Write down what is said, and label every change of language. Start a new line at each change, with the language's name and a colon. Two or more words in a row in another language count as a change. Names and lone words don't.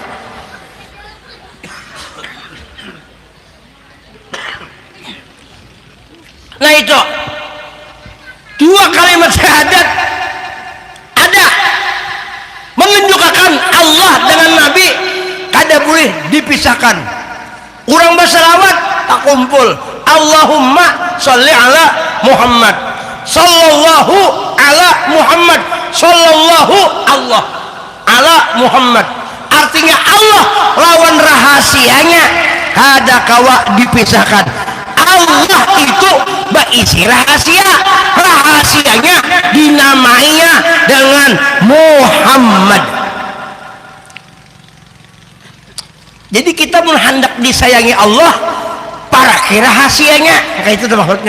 Banjar: Nah itu dua kalimat syahadat ada menunjukkan Allah dengan Nabi kada boleh dipisahkan. Orang berselawat tak kumpul
Arabic: اللهم صل على محمد, صلى الله على محمد, صلى الله الله على محمد.
Banjar: Artinya Allah lawan rahasianya kada kawa dipisahkan.
Indonesian: Allah itu berisi rahasia, rahasianya dinamainya dengan Muhammad.
Banjar: Jadi kita menghendak disayangi Allah para rahasianya, kayak itu maksudnya.